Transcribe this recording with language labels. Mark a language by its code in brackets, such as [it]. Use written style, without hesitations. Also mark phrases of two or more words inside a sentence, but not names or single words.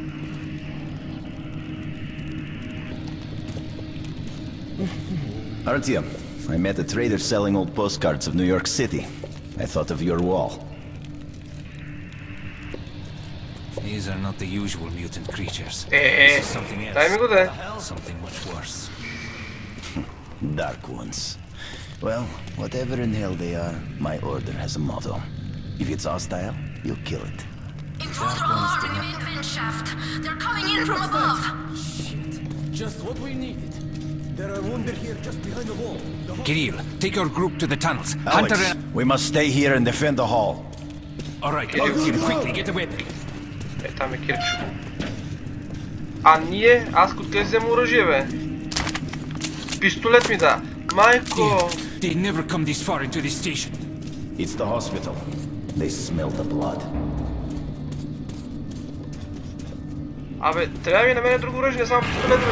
[en] Artyom, I met a trader selling old postcards of New York City. I thought of your wall. These are not the usual mutant creatures. This is something else. [bg] дай ми го да. [en] Something much worse. Dark ones. Well, whatever in hell they are, my order has a motto. If it's hostile, you kill it. Intruder alarm in the vent shaft. They're coming in from above. Shit. Just what we needed. There are wounded here just behind the wall. Kirill, take your group to the tunnels. Alex, Hunter and... we must stay here and defend the hall. All right, Kirill, quickly, get the weapon. [bg] Там е Кирчо. А ние? Аз откъде взема оръжие, бе? Пистолет ми да. Майко! [en] They never come this far into this station. It's the hospital. They smell the blood. [bg] Абе, трябва ми на мен друго оръжие, не само пистолет, бе.